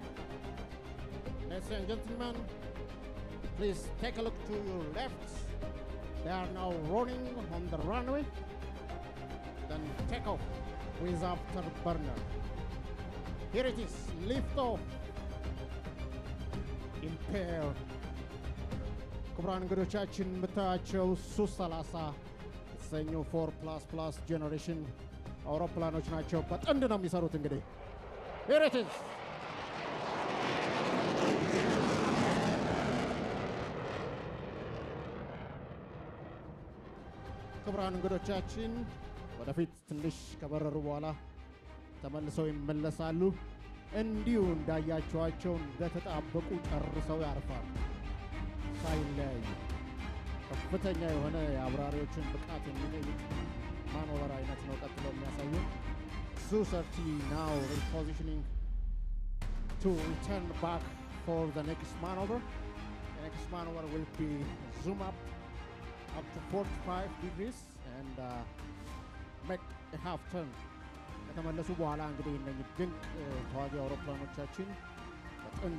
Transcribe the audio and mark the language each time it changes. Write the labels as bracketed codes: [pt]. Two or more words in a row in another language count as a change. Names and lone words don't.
[en] Ladies and gentlemen, please take a look to your left. They are now running on the runway. Then take off with afterburner. Here it is, lift off. [am] ኢምፔር ክቡራን እንግዶቻችን የምታያቸው ሱ-30 የተሰኙ 4++ ጄኔሬሽን አውሮፕላኖች ናቸው። በጥንድ ነው የሚሰሩት። እንግዲህ [en] here it is. [am] ክቡራን እንግዶቻችን ወደፊት ትንሽ ከበረሩ በኋላ ተመልሰው ይመለሳሉ። እንዲሁ እንዳያቸዋቸው እንደተጣበቁ ጨርሰው ያርፋሉ ሳይለያዩ። ከፍተኛ የሆነ የአብራሪዎችን ብቃት የሚጠይቅ ማኖቨር አይነት ነው ቀጥሎ የሚያሳየው። [en] Su-30 now repositioning to return back for the next maneuver. The next maneuver will be zoom up to 45 degrees and make a half turn. [am] ከተመለሱ በኋላ እንግዲህ እነዚህ ድንቅ ተዋጊ አውሮፕላኖቻችን በጥንድ